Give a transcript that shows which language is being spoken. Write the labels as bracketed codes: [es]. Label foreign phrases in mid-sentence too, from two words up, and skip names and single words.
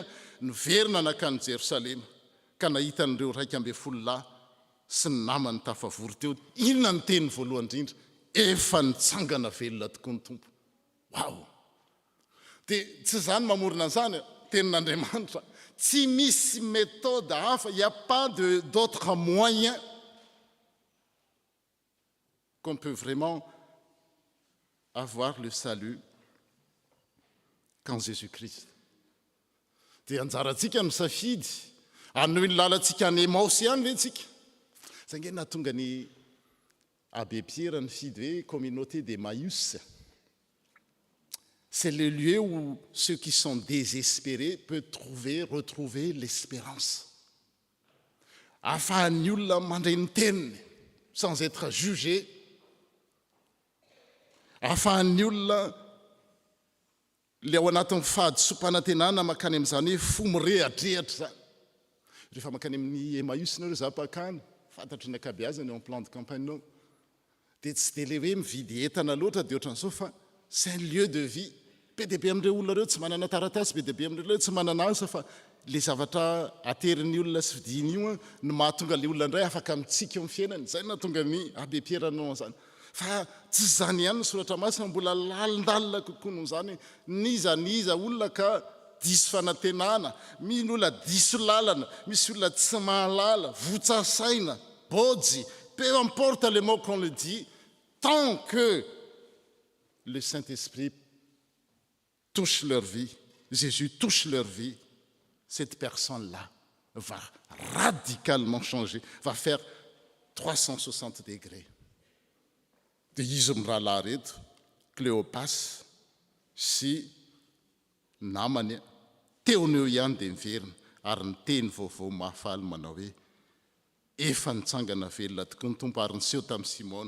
[mg] niverina nakany Jerosalema ka nahitan'ireo 12 lahy sy ny namany tafavory teo inona ny teny voalohany indrindra efa nitsangana velona tokoa ny tompo wow dia tsy zany mamorona an'izany tenin'Andriamanitra tsy misy méthode hafa [fr] il y a pas d'autre moyen qu'on peut vraiment avoir le salut qu'en Jésus-Christ. [mg] Dia anjarantsika misafidy anohy ny lalantsika any Emaosy ihany ve tsika zay nge nahatonga ny abbé Pierre nifidy hoe [fr] communauté d'Emmaüs. C'est le lieu où ceux qui sont désespérés peuvent retrouver l'espérance. [mg] Ahafahan'ny olona mandray ny teniny [fr] sans être jugé. [mg] Ahafahan'ny olona le ao anatin'ny fahadisom-panantenana makany amin'izany hoe fo mirehadrehatra zany. Rehefa makany amin'ny Emmaüs nareo zapakany fantatry ny akabeazany [fr] en plan de campagne [mg] dia tsy dia le hoe mividy entana loatra dia ohatran'izao fa [fr] c'est un lieu de vie. [mg] Be dia be amin'ireo olona reo tsy manana taratasy, be dia be amin'ireo tsy manana asa fa le zavatra aterin'ny olona sy vidiny io no mahatonga le olona indray afaka mitsika amin'ny fiainany. Zay nahatonga ny abbé Pierre nanao an'izany. Fa tsy zany ihany ny soratra masina mbola lalindalina kokoa noho izany niza olona ka diso fanantenana, misy olona diso lalana, misy olona tsy mahalala, votsasaina, bojy, [fr] peu importe le mot qu'on le dit, tant que le Saint-Esprit touche leur vie, Jésus touche leur vie, cette personne-là va radicalement changer, va faire 360 degrés. [mg] Dia izy mirahalahy reto Cléopas sy namany teony eo ihany dia miverina ary niteny vaovao mahafaly manao hoe efa nitsangana velona tokoa ny tompo ary niseho tamin'ny Simona.